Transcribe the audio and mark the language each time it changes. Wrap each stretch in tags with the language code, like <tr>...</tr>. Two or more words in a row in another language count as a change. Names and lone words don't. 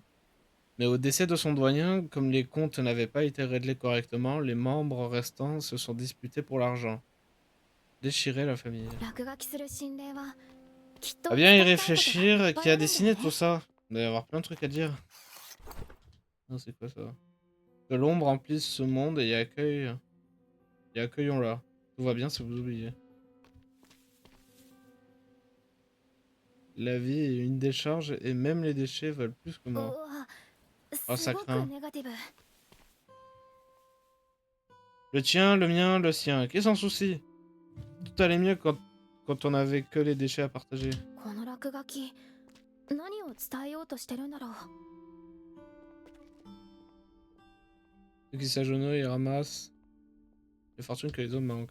<fr>Mais au décès de son doyen, comme les comptes n'avaient pas été réglés correctement, les membres restants se sont disputés pour l'argent. Déchirer la famille.</fr> <ja>落書きする心霊はきっと</ja> <fr>Va bien y</fr> <ja>伝えたいことがいっ</ja> <fr>réfléchir,</fr> <ja>ぱい</ja> <fr>qui</fr> <ja>あ</ja> <fr>a</fr> <ja>るんだよ</ja> <fr>dessiné</fr> <ja>ね</ja> <fr>tout ça. Il doit y avoir plein de trucs à dire. Non, c'est quoi ça? Que l'ombre remplisse ce monde et accueillons-la. Tout va bien si vous oubliez. La vie est une décharge et même les déchets valent plus que</fr> <ja>う</ja> <fr>moi.</fr> <ja>わ</ja> <fr>Oh,</fr> <ja>す</ja> <fr>ça</fr> <ja>ごく</ja> <fr>craint.</fr> <ja>ネガティブ。</ja> <fr>Le tien, le mien, le sien. Qui s'en soucie? Tout allait mieux quand quand on avait que les déchets à partager.</fr> <ja>この落書き何を伝えようとしてるんだろう。</ja> <fr>Ceux qui s'agenouillent et ramassent les fortunes que les hommes manquent.</fr>